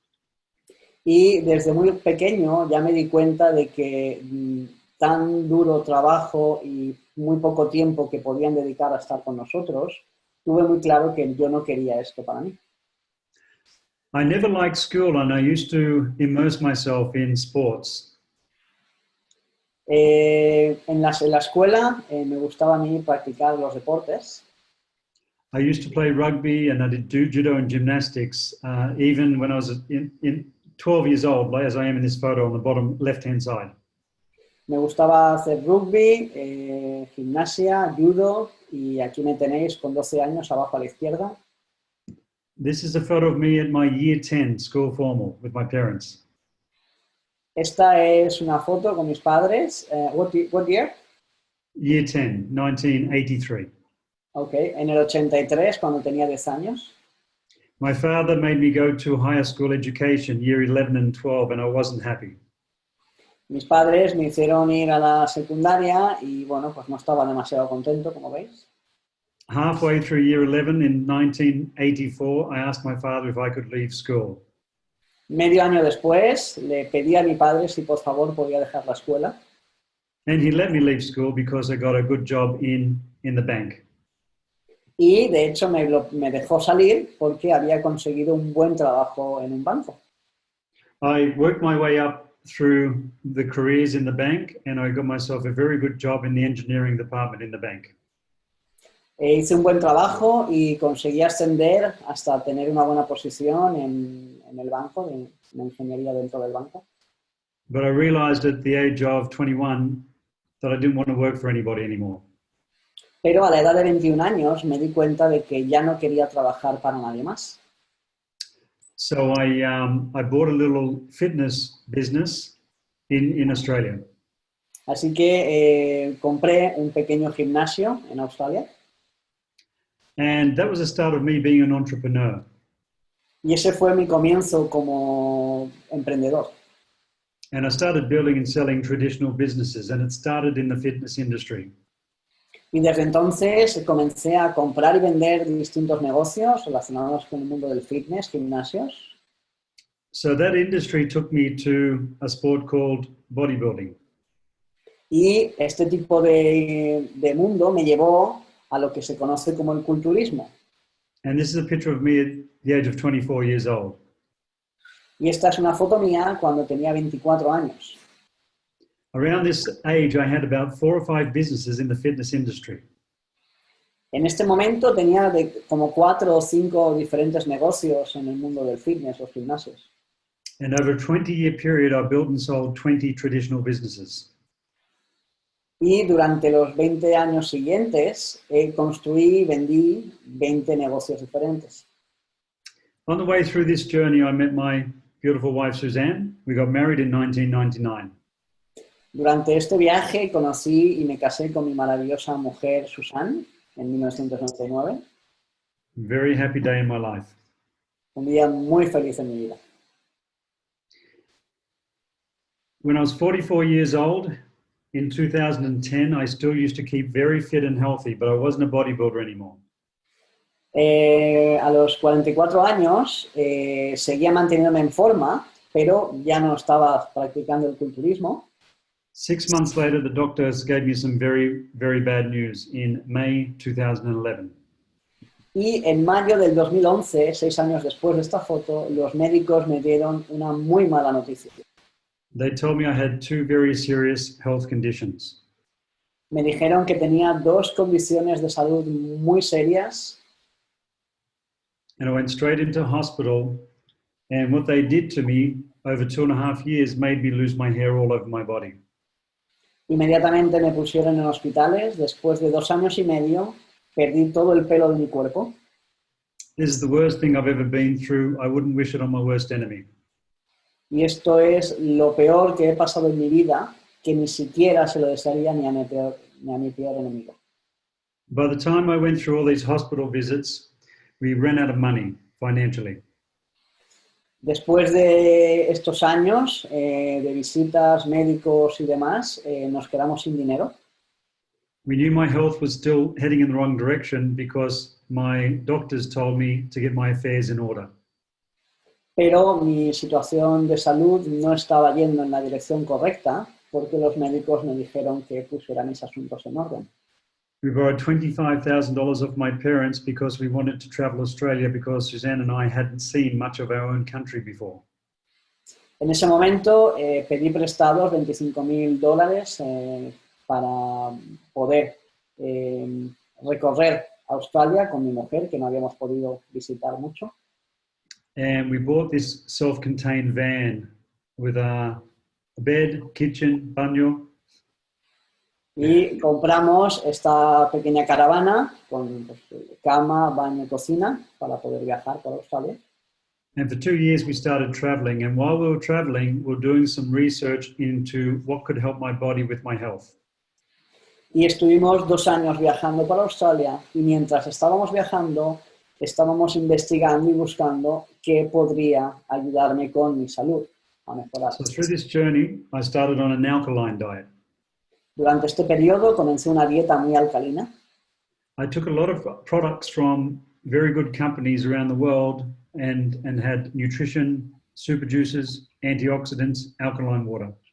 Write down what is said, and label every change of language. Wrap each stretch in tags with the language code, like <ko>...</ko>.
<es>Y Y desde muy pequeño ya me di cuenta de que tan duro trabajo y muy poco tiempo que podían dedicar a estar con nosotros, tuve muy claro que yo no quería esto para mí.</es> <en>I never liked school and I used to immerse myself in sports.</en> <es>En la escuela me gustaba a mí practicar los deportes.</es> <en>I used to play rugby and I did do judo and gymnastics even when I was in 12 years old, as I am in this photo on the bottom left-hand side.</en> <es>Me gustaba hacer rugby, gimnasia, judo y aquí me tenéis con 12 años abajo a la izquierda.</es> <en>This is a photo of me at my year 10 school formal with my parents.</en> <es>Esta es una foto con mis padres.</es> <en>What year? Year 10, 1983.</en> <es>Ok, en el 83, cuando tenía 10 años.</es> <en>My father made me go to higher school education, year 11 and 12, and I wasn't happy.</en> <es>Mis padres me hicieron ir a la secundaria y, bueno, pues no estaba demasiado contento, como veis.</es> <en>Halfway through year 11 in 1984, I asked my father if I could leave school.</en> <es>Medio año después, le pedí a mi padre si por favor podía dejar la escuela.</es> <en>And he let me leave school because I got a good job in the bank.</en> <es>Y, de hecho, me dejó salir porque había conseguido un buen trabajo en un banco.</es> <en>I worked my way up through the careers in the bank, and I got myself a very good job in the engineering department in the bank.</en> <es>Hice un buen trabajo y conseguí ascender hasta tener una buena posición en el banco, en ingeniería dentro del banco.</es> <en>But I realized at the age of 21 that I didn't want to work for anybody anymore.</en> <es>Pero a la edad de 21 años me di cuenta de que ya no quería trabajar para nadie más.</es> <en>So I bought a little fitness business in Australia.</en> <es>Así que compré un pequeño gimnasio en Australia.</es> <en>And that was the start of me being an entrepreneur.</en> <es>Y ese fue mi comienzo como emprendedor.</es> <en>And I started building and selling traditional businesses, and it started in the fitness industry.</en> <es>Y desde entonces comencé a comprar y vender distintos negocios relacionados con el mundo del fitness, gimnasios.</es> <en>So that industry took me to a sport called bodybuilding.</en> <es>Y este tipo de mundo me llevó a lo que se conoce como el culturismo.</es> <en>And this is a picture of me at the age of 24 years old.</en> <es>Y esta es una foto mía cuando tenía 24 años.</es> <en>Around this age, I had about 4 or 5 businesses in the fitness industry.</en> <es>En este momento tenía como 4 o 5 diferentes negocios en el mundo del fitness, los gimnasios.</es> <en>And over a 20-year period, I built and sold 20 traditional businesses.</en> <es>Y durante los 20 años siguientes construí y vendí 20 negocios diferentes.</es> <en>On the way through this journey, I met my beautiful wife, Suzanne. We got married in 1999.</en> <es>Durante este viaje conocí y me casé con mi maravillosa mujer, Susan, en 1999.</es> <en>Very happy day in my life.</en> <es>Un día muy feliz en mi vida.</es> <en>When I was 44 years old, in 2010, I still used to keep very fit and healthy, but I wasn't a bodybuilder anymore.</en> <es>A los 44 años seguía manteniéndome en forma, pero ya no estaba practicando el culturismo.</es> <en>6 months later, the doctors gave me some very, very bad news in May 2011.</en> <es>Y en mayo del 2011, 6 años después de esta foto, los médicos me dieron una muy mala noticia.</es> <en>They told me I had 2 very serious health conditions.</en> <es>Me dijeron que tenía 2 condiciones de salud muy serias.</es> <en>And I went straight into hospital, and what they did to me over 2.5 years made me lose my hair all over my body.</en> <es>Inmediatamente me pusieron en hospitales. Después de 2 años y medio, perdí todo el pelo de mi cuerpo.</es> <en>This is the worst thing I've ever been through. I wouldn't wish it on my worst enemy.</en> <es>Y esto es lo peor que he pasado en mi vida, que ni siquiera se lo desearía ni a mi peor enemigo.</es> <en>By the time I went through all these hospital visits, we ran out of money financially.</en> <es>Después de estos años de visitas, médicos y demás, nos quedamos sin dinero.</es> <en>We knew my health was still heading in the wrong direction because my doctors told me to get my affairs in order.</en> <es>Pero mi situación de salud no estaba yendo en la dirección correcta porque los médicos me dijeron que pusiera mis asuntos en orden.</es> <en>We borrowed $25,000 off my parents because we wanted to travel Australia because Suzanne and I hadn't seen much of our own country before.</en> <es>En ese momento pedí prestados $25,000 para poder recorrer Australia con mi mujer, que no habíamos podido visitar mucho.</es> <en>And we bought this self-contained van with a bed, kitchen,</en> <es>baño. Y compramos esta pequeña caravana con pues, cama, baño, cocina para poder viajar por Australia.</es> <en>And for 2 years we started traveling, and while we were traveling, we were doing some research into what could help my body with my health.</en> <es>Y estuvimos 2 años viajando por Australia y mientras estábamos viajando, estábamos investigando y buscando qué podría ayudarme con mi salud a mejorar.</es> <en>So through this journey, I started on an alkaline diet.</en> <es>Durante este periodo comencé una dieta muy alcalina.</es> <en>I took a lot of products from very good companies around the world and had nutrition, super juices, antioxidants, alkaline water.</en>